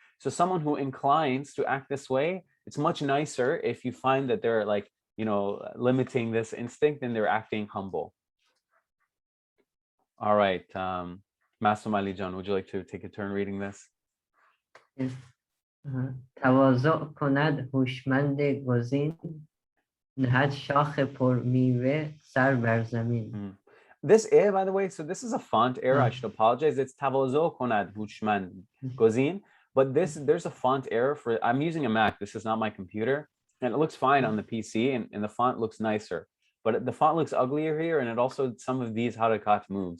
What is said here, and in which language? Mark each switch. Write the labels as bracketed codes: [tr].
[en] So someone who inclines to act this way, it's much nicer if you find that they're like, limiting this instinct and they're acting humble. All right, Masum Ali John, would you like to take a turn reading this? [fa] تواضع کند هوشمند گزین نهد شاخ پر میوه سر بر زمین. [en] This air, by the way, so this is a font error. I should apologize. It's [fa] tavazo konad hushman gozin, [en] but there's a font error for. I'm using a Mac. This is not my computer, and it looks fine on the PC, and the font looks nicer. But the font looks uglier here, and it also some of these harakat move.